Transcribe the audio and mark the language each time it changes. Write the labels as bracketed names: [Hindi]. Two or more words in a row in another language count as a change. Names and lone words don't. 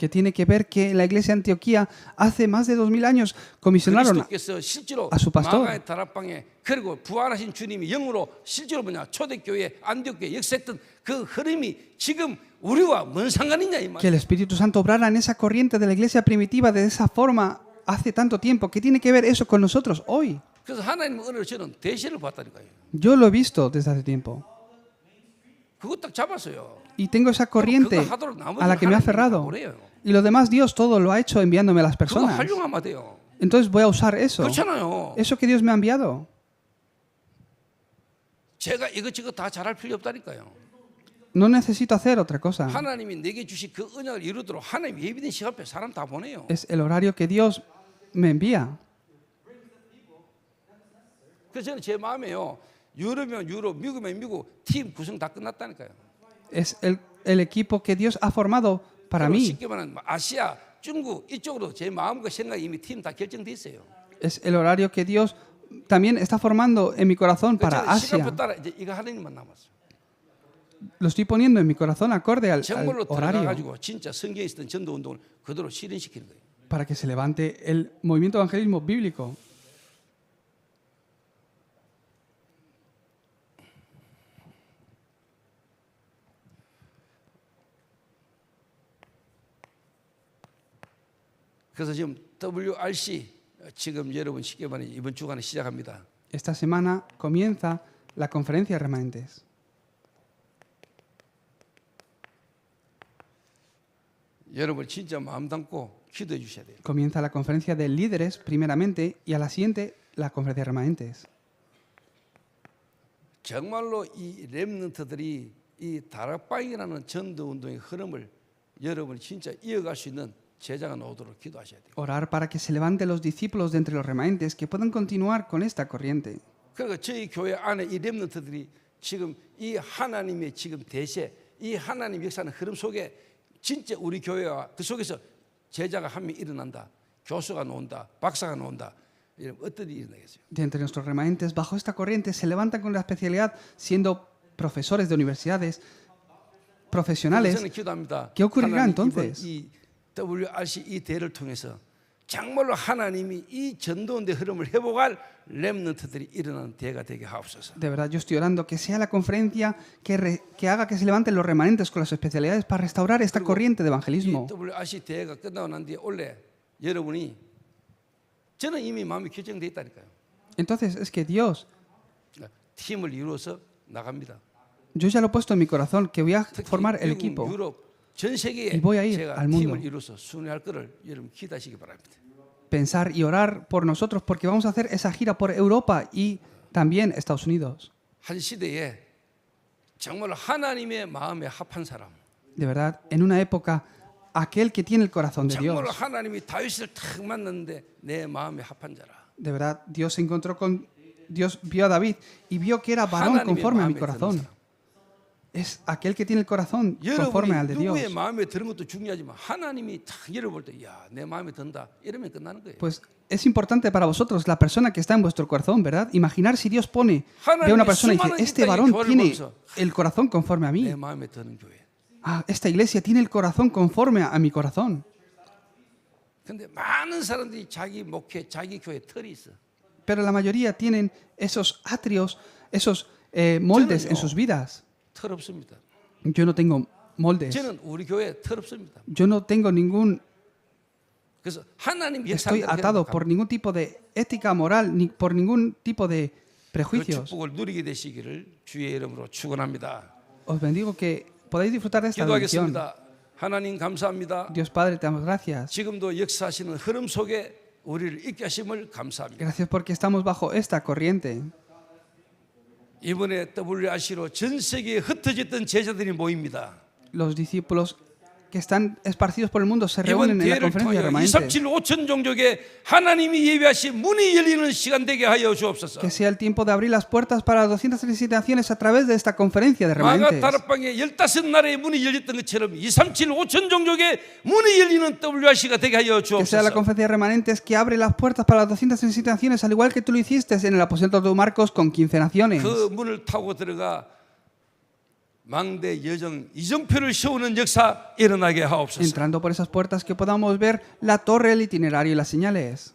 [Spanish] que tiene que ver que la iglesia de Antioquía hace más de 2000 años comisionaron [Korean] 그리스도께서 실제로 [Spanish] a su pastor. [Korean] 마가의 다락방에 그리고 부활하신 주님이 영으로 실제로 초대교회 안디옥교회 역사했던 그 흐름이 지금 우리와 뭔 상관이냐 이 [Spanish] Que el [Korean] 말이야. [Spanish] Espíritu Santo obrara en esa corriente de la iglesia primitiva de esa forma hace tanto tiempo. ¿Qué tiene que ver eso con nosotros hoy? [Korean] 그래서 하나님 은혜로 저는 대시를 봤다니까요. [Spanish] Yo lo he visto desde hace tiempo. [Korean] 그거 딱 잡았어요. [Spanish] Y tengo esa corriente [Korean] 그거 하도록 [Spanish] a la que me ha [Korean] 하나님이 다 [Spanish] aferrado. [Korean] 보내요. [Spanish] Y lo demás Dios todo lo ha hecho enviándome a las [Korean] 그거 [Spanish] personas. [Korean] 활용하면 돼요. [Spanish] Entonces voy a usar eso. [Korean] 그렇잖아요. [Spanish] Eso que Dios me ha enviado. [Korean] 제가 이것저것 다 잘할 필요 없다니까요. [Spanish] No necesito hacer otra cosa. [Korean] 하나님이 내게 주신 그 언약을 이루도록 하나님 예비된 시간 앞에 사람 다 보내요. [Spanish] Es el horario que Dios me envía. [Korean] 그래서 저는 제 마음에요. 유럽이면 유럽, 미국이면 미국 팀 구성 다 끝났다니까요. [Spanish] Es el equipo que Dios ha formado para [Korean] 그리고 [Spanish] mí. [Korean] 쉽게 말하면 아시아, 중국 이쪽으로 제 마음과 생각이 이미 팀 다 결정돼 있어요. [Spanish] Es el horario que Dios también está formando en mi corazón para [Korean] 그래서 시간표 [Spanish] Asia. [Korean] 따라 이제 이거 하나님만 남았어요. [Spanish] Lo estoy poniendo en mi corazón acorde al [Korean] 정말로 [Spanish] horario [Korean] 들어가가지고 진짜 성경에 있었던 전도 운동을 그대로 실현시키는 거예요. [Spanish] para que se levante el movimiento de evangelismo bíblico. [Korean] 그래서 지금 WRC 지금 여러분 쉽게 말하면 이번 주간에 시작합니다. [Spanish] Esta semana comienza la conferencia de remanentes. [Korean] 여러분 진짜 마음 담고 기도해 주셔야 돼요. [Spanish] Comienza la conferencia de líderes primeramente y a la siguiente la conferencia de remanentes. [Korean] 정말로 이 렘넌트들이 이 다락방이라는 전도 운동의 흐름을 여러분이 진짜 이어갈 수 있는 제자가 나오도록 기도하셔야 돼요. [Spanish] Orar para que se levanten los discípulos de entre los remanentes que puedan continuar con esta corriente. [Korean] 그러니까 저희 교회 안에 이 렘넌트들이 지금 이 하나님의 지금 대세, 이 하나님 역사하는 흐름 속에 진짜 우리 교회와 그 속에서 제자가 한 명 일어난다, 교수가 나온다, 박사가 나온다. 이런 어떤 일이 일어나겠어요? [Spanish] De entre nuestros remanentes, bajo esta corriente, se levantan con la especialidad siendo profesores de universidades, profesionales. [Korean] 저는 기도합니다. [Spanish] ¿Qué ocurrirá [Korean] 하나님 [Spanish] entonces? [Korean] 이번 이 WRC 이 대회를 통해서 정말로 하나님이 이 전도운대 흐름을 회복할 렘넌트들이 일어나는 대회가 되게 하옵소서. [Spanish] De verdad, yo estoy orando que sea la conferencia que haga que se levanten los remanentes con las especialidades para restaurar esta corriente de evangelismo. [Korean] 이 WRC 대회가 끝나고 난 뒤에 원래 여러분이 저는 이미 마음이 결정돼 있다니까요. [Spanish] Entonces, es que Dios, [Korean] 팀을 이루어서 나갑니다. [Spanish] yo ya lo he puesto en mi corazón, que voy a [Korean] 특히 [Spanish] formar el [Korean] 미국, [Spanish] equipo. [Korean] 유럽 전 세계에 [Spanish] Y voy a ir [Korean] 제가 [Spanish] al mundo. [Korean] 팀을 이루어서 순회할 거를 여러분 기대하시기 바랍니다. [Spanish] Pensar y orar por nosotros, porque vamos a hacer esa gira por Europa y también Estados Unidos. [Korean] 한 시대에 정말 하나님의 마음에 합한 사람, [Spanish] De verdad, en una época, aquel que tiene el corazón de Dios. [Korean] 정말로 하나님이 다윗을 탁 만났는데 내 마음에 합한 자라. [Spanish] De verdad, Dios se encontró con... Dios vio a David y vio que era varón [Korean] 하나님의 [Spanish] conforme a mi [Korean] 마음에 드는 [Spanish] corazón. [Korean] 사람. [Spanish] Es aquel que tiene el corazón conforme al [Korean] 여러분이 [Spanish] de Dios. [Korean] 누구의 마음에 드는 것도 중요하지만 하나님이 딱 여러분 볼 때, 야, 내 마음에 든다. 이러면 끝나는 거예요. [Spanish] Pues es importante para vosotros la persona que está en vuestro corazón, ¿verdad? Imaginar si Dios pone, ve a una persona y dice, este varón tiene el corazón conforme a mí. [Korean] 내 마음에 드는 교회. [Spanish] Ah, esta iglesia tiene el corazón conforme a mi corazón. [Korean] 근데 많은 사람들이 자기 목회, 자기 교회 털이 있어. [Spanish] Pero la mayoría tienen esos atrios, esos moldes en sus vidas. [Korean] 털 없습니다. [Spanish] Yo no tengo moldes. [Korean] 저는 우리 교회 털 없습니다. [Spanish] Yo no tengo ningún... [Korean] 그래서 하나님 [Spanish] Estoy [Korean] 역사를 [Spanish] atado por ningún tipo de ética moral, ni por ningún tipo de [Korean] 그 [Spanish] prejuicios. [Korean] 축복을 누리게 되시기를 주의 이름으로 축원합니다. [Spanish] Os bendigo que podáis disfrutar de esta bendición. [Korean] 기도하겠습니다. 하나님 감사합니다. [Spanish] Dios Padre, te damos gracias. [Korean] 지금도 역사하시는 흐름 속에 우리를 있게 하심을 감사합니다. [Spanish] Gracias porque estamos bajo esta corriente. [Korean] 이번에 WRC로 전 세계에 흩어졌던 제자들이 모입니다. [Spanish] Los discípulos que están esparcidos por el mundo se [Korean] 이번 [Spanish] reúnen en la [Korean] 대회를 [Spanish] conferencia de [Korean] 통하여 [Spanish] remanentes. [Korean] 237 5천 종족에 하나님이 예비하신 문이 열리는 시간 되게 하여 주옵소서. [Spanish] Que sea el tiempo de abrir las puertas para 237 naciones a través de esta conferencia de [Korean] 마가 [Spanish] remanentes. [Korean] 다락방에 15나라의 문이 열렸던 것처럼 237 5천 종족에 문이 열리는 WRC가 되게 하여 [Spanish] Que sea la [Korean] 주옵소서. [Spanish] conferencia de remanentes que abre las puertas para las 237 naciones, al igual que tú lo hiciste en el aposento de Marcos con 15 naciones. [Korean] 그 문을 타고 들어가 망대 여정 이정표를 세우는 역사 일어나게 하옵소서. [Spanish] Entrando por esas puertas que podamos ver la torre, el itinerario y las señales.